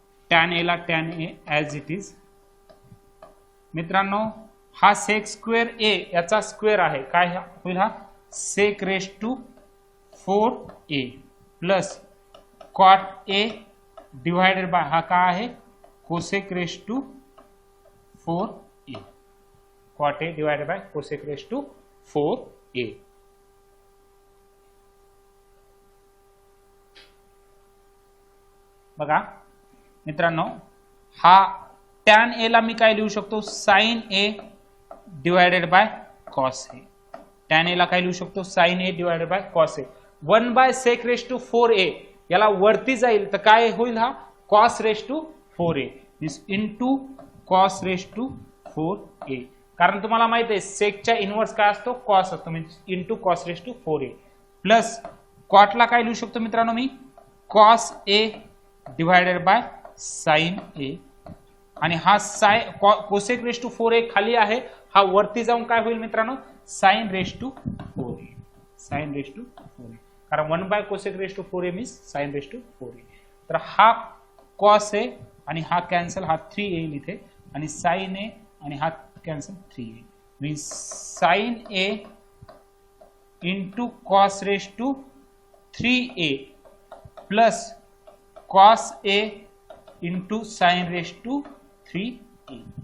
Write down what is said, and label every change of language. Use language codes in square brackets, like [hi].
[mr] Tan A ला tan A as it is. मित्रांनो, हा सेक स्क्वेअर ए याचा स्क्वेअर आहे, काय होईल, हा [en] Sec raised to 4a plus cot a divided by हा काय आहे, cosec raised to 4a. Cot a divided by cosec raised to 4a. [mr] बघा मित्रांनो, हा टॅन ए ला मी काय लिहू शकतो, sign A divided by cos A. Tan A ला काय लिहू शकतो, sign A divided by cos A. 1 by sec raise to 4a याला वरती जाईल तर काय होईल, हा cos raise to 4a means [en] Into cos raised to 4a. [mr] कारण तुम्हाला माहिती आहे सेकच्या इनवर्स काय असतो, कॉस असतो, means into cos raise to 4a plus कॉटला काय लिहू शकतो मित्रांनो मी, cos A divided by sine ए आणि हा कोसेक रेस टू 4a खाली आहे, हा वरती जाऊन काय होईल मित्रांनो, sign raise to 4a. [en] Sine raised to 4a कारण 1 by cosec raised to 4a means sine raised to 4a. [mr] तर हा कॉस ए आणि हा कॅन्सल, हा 3 येईल इथे आणि [en] sine a आणि हा cancel 3 येईल means sine a into cos raised to 3a [mr] plus cos A into sine raise to 3a.